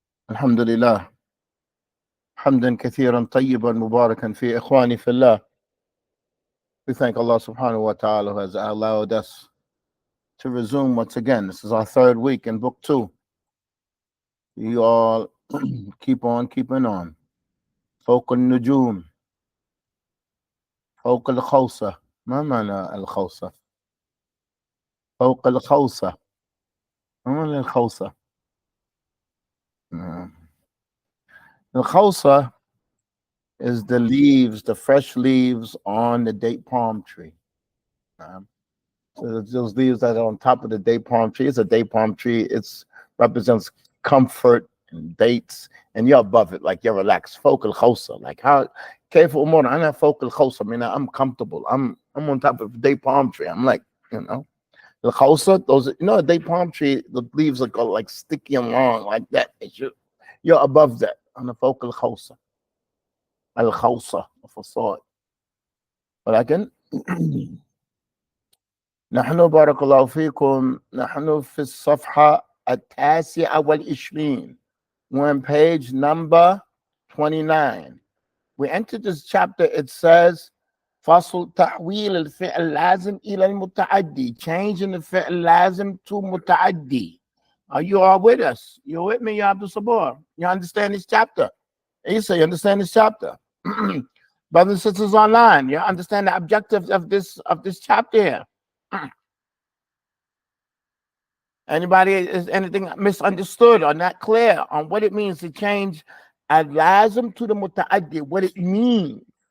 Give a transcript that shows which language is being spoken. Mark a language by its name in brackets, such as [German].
[Arabic] الحمد لله حمدا كثيرا طيبا مباركا في إخواني في الله. [English] We thank Allah subhanahu wa ta'ala who has allowed us to resume once again. This is our third week in book 2. You all keep on keeping on. [Arabic] فوق النجوم فوق الخوصة. ما معنى الخوصة؟ فوق الخوصة. ما معنى الخوصة؟ الخوصة [English] is the leaves, the fresh leaves on the date palm tree. So those leaves that are on top of the date palm tree. It's a date palm tree. It represents comfort and dates, and you're above it, like you're relaxed. Focal khosa, like how careful more. I'm not focal khosa. I mean, I'm comfortable. I'm on top of a date palm tree. I'm like, the khosa. Those, a date palm tree. The leaves are like sticky and long, like that. You're above that on the focal khosa. [Arabic] الخوصة الفصائل. ولكن نحن بارك الله فيكم نحن في الصفحة 29. [English] We're on page number 29. We entered this chapter. It says [Arabic] فصل تحويل الفعل اللازم إلى المتعدي, [English] changing the فعل اللازم to متعدي. Are you all with us? You're with me, Ya Abdul Sabur? You understand this chapter? Isa, you understand this chapter? Brothers and sisters online, you understand the objective of this chapter here? Anybody is anything misunderstood or not clear on what it means to change al-lazim to the muta'addi, what it means?